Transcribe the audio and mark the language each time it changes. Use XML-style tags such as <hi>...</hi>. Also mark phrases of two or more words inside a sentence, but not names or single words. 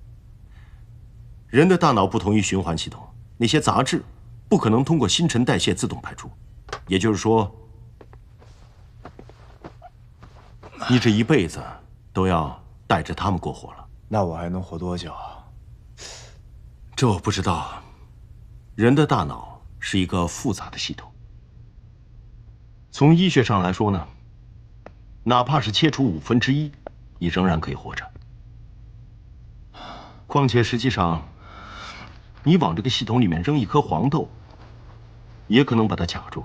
<zh>人的大脑不同于循环系统，那些杂质不可能通过新陈代謝自动排出。也就是说，你这一輩子都要帶着他們過活了。那我還能活多久？這我不知道。人的大腦是一個複雜的系統。從醫學上來說呢，哪怕是切除1/5，也仍然可以活着。況且實際上，你往這個系統裡面扔一顆黃豆，也可能把它卡住。</zh>